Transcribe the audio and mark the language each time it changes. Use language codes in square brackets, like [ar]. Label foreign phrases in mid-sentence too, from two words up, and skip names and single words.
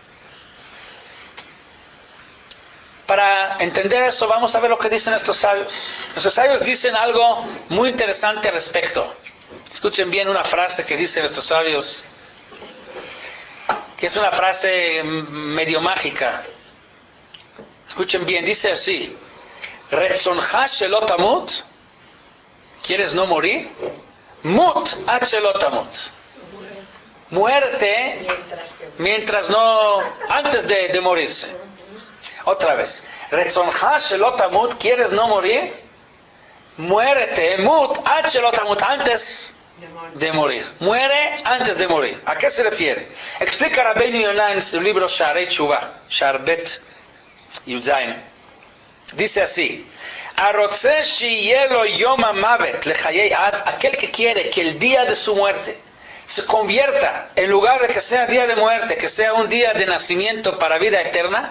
[es] Para entender eso, vamos a ver lo que dicen estos sabios. Nuestros sabios dicen algo muy interesante al respecto. Escuchen bien una frase que dicen estos sabios, que es una frase medio mágica. Escuchen bien, dice así: [he] רצונך שלא תמות, [es] ¿quieres no morir? [he] מות עד שלא תמות. [es] Muerte antes de morirse. Otra vez, [he] רצונך שלא תמות, [es] ¿quieres no morir? Muérete, [he] מות עד שלא תמות, [es] antes de morir. Muere antes de morir. ¿A qué se refiere? Explica Rabbeinu Yonah en su libro Sharei Tshuva, Shar Bet Yudzayin. Dice así: [he] הרוצה שיהיה יום המות לחיי עד, [es] aquel que quiere que el día de su muerte se convierta, en lugar de que sea día de muerte, que sea un día de nacimiento para vida eterna.